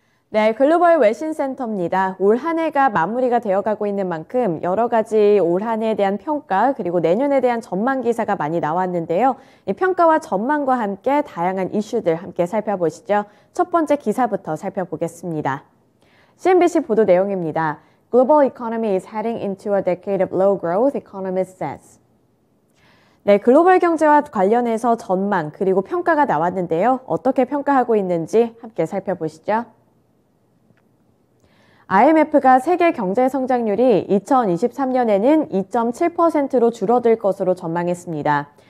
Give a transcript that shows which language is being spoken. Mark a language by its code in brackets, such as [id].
[ko] 네, 글로벌 외신센터입니다. 올 한 해가 마무리가 되어가고 있는 만큼 여러 가지 올 한 해에 대한 평가 그리고 내년에 대한 전망 기사가 많이 나왔는데요. 이 평가와 전망과 함께 다양한 이슈들 함께 살펴보시죠. 첫 번째 기사부터 살펴보겠습니다. CNBC 보도 내용입니다. [en] Global economy is heading into a decade of low growth, economist says. [ko] 네, 글로벌 경제와 관련해서 전망 그리고 평가가 나왔는데요. 어떻게 평가하고 있는지 함께 살펴보시죠. IMF가 세계 경제 성장률이 2023년에는 2.7%로 줄어들 것으로 전망했습니다.